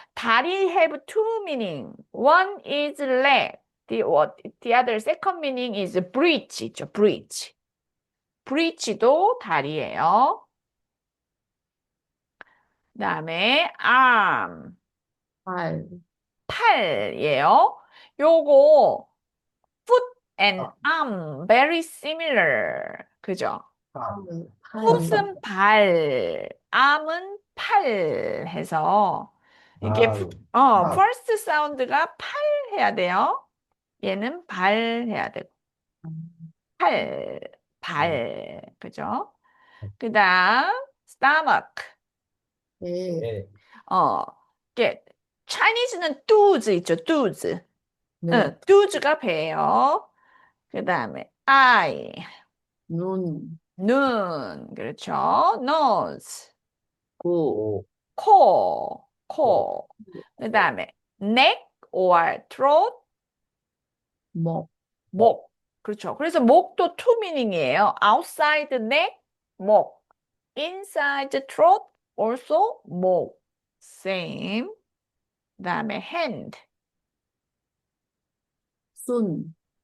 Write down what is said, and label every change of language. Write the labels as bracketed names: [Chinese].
[English] 다리 have two meaning. One is leg. The other second meaning is bridge죠. bridge. [Korean] bridge도 다리예요. 그다음에 [English] arm, [Korean] 발, 팔이에요. 요거 [English] foot and 아, arm very similar. 그죠? 아, [Korean] 팔, foot은 발, arm은 팔 해서 이게 발, 발, first 사운드가 팔 해야 돼요. 얘는 발 해야 되고 팔, 발, 발. 그죠? 그다음 stomach. 배, 배, 어, 이게 Chinese는肚子 있죠, 肚子. 네, 응, 肚子가 배예요. 그다음에 eye, 눈, 눈. 그렇죠? nose, 고, 오, 코, 오, 코. [English] 그다음에 neck or throat, [Korean] 목, 목, 목. 그렇죠. 그래서 목도 two meaning이에요. [English] outside neck, 목. inside throat, also 목. same. [Korean] 그다음에 hand, 손,